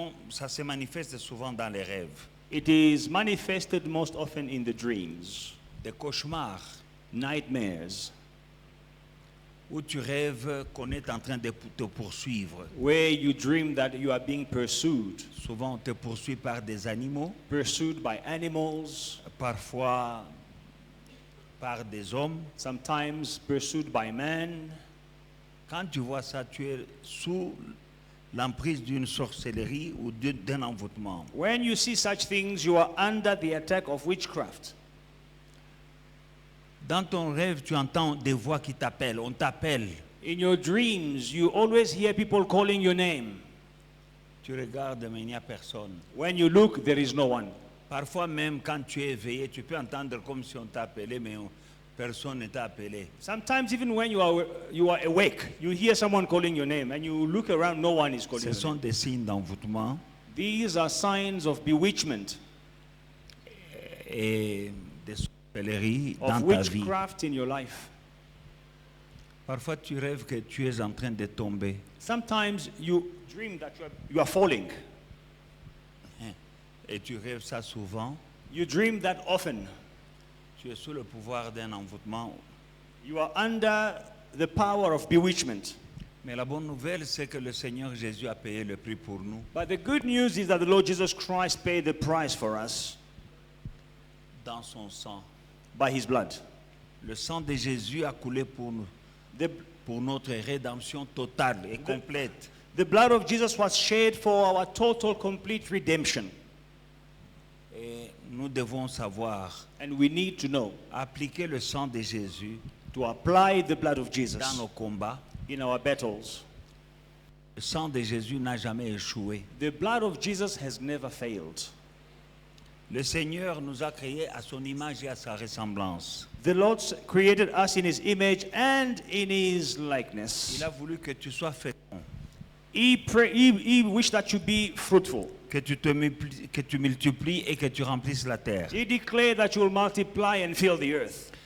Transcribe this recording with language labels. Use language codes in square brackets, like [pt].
[fr] Ça se manifeste souvent dans les rêves. [en] It is manifested most often in the dreams, [fr] Des cauchemars [en] nightmares, [fr] où tu rêves qu'on est en train de te poursuivre. [en] where you dream that you are being pursued. [fr] Souvent on te poursuit par des animaux, [en] Pursued by animals, [fr] parfois par des hommes. [en] sometimes pursued by man. [fr] Quand tu vois ça, tu es sous l'emprise d'une sorcellerie ou d'un envoûtement. [en] When you see such things, you are under the attack of witchcraft. [fr] Dans ton rêve, tu entends des voix qui t'appellent, on t'appelle. [en] In your dreams, you always hear people calling your name. [fr] Tu regardes, mais il n'y a personne. [en] When you look, there is no one. [fr] Parfois même quand tu es éveillé, tu peux entendre comme si on t'appelait, mais personne ne t'a appelé. [en] Sometimes even when you are awake, you hear someone calling your name, and you look around, no one is calling [fr] Ce [en] your [fr] sont [en] name. [fr] des signes d'envoûtement [en] These are signs of bewitchment, [fr] et de sorcellerie dans [en] of [fr] ta vie. [en] witchcraft in your life. [fr] Parfois tu rêves que tu es en train de tomber. [en] Sometimes you dream that you are falling. [fr] Et tu rêves ça souvent. [en] You dream that often. [fr] Tu es sous le pouvoir d'un envoûtement. [en] You are under the power of bewitchment. [fr] Mais la bonne nouvelle, c'est que le Seigneur Jésus a payé le prix pour nous. [en] But the good news is that the Lord Jesus Christ paid the price for us [fr] Dans son sang. [en] by his blood. [fr] Le sang de Jésus a coulé pour nous, pour notre rédemption totale et complète. [en] The blood of Jesus was shed for our total, complete redemption. [fr] Et nous devons savoir [en] And we need to know [fr] appliquer le sang de Jésus [en] to apply the blood of [fr] dans [en] Jesus [fr] nos combats. [en] in our battles. [fr] Le sang de Jésus n'a jamais échoué. [en] The blood of Jesus has never failed. [fr] Le Seigneur nous a créés à son image et à sa ressemblance. [en] The Lord created us in his image and in his likeness. [fr] Il a voulu que tu sois fécond, [en] He wished that you be fruitful. [fr] que tu multiplies et que tu remplisses la terre, [en] He declared that you will multiply and fill the earth,